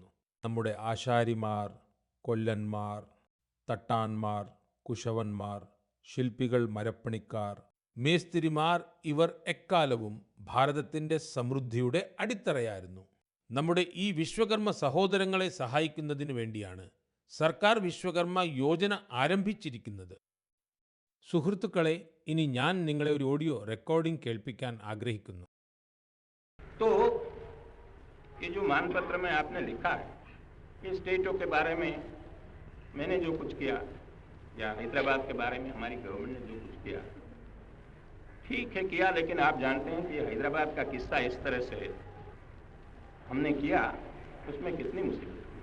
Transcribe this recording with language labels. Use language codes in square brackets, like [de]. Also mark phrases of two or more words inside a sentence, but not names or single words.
[ml] നമ്മുടെ ആശാരിമാർ, കൊല്ലന്മാർ, തട്ടാന്മാർ, കുശവന്മാർ, ശില്പികൾ, മരപ്പണിക്കാർ, മേസ്തിരിമാർ, ഇവർ എക്കാലവും ഭാരതത്തിൻ്റെ സമൃദ്ധിയുടെ അടിത്തറയായിരുന്നു. നമ്മുടെ ഈ വിശ്വകർമ്മ സഹോദരങ്ങളെ സഹായിക്കുന്നതിന് വേണ്ടിയാണ് സർക്കാർ വിശ്വകർമ്മ യോജന ആരംഭിച്ചിരിക്കുന്നത്. സുഹൃത്തുക്കളെ, ഇനി ഞാൻ നിങ്ങളെ ഒരു ഓഡിയോ റെക്കോർഡിംഗ് കേൾപ്പിക്കാൻ ആഗ്രഹിക്കുന്നു. [hi] तो ये जो मान पत्र में आपने लिखा है, ये स्टेटों के बारे में मैंने जो कुछ किया या हैदराबाद के बारे में हमारी गवर्नमेंट ने जो कुछ किया, ठीक है किया, लेकिन आप जानते हैं कि ये हैदराबाद का किस्सा इस तरह से हमने किया, उसमें कितनी मुसीबत हुई।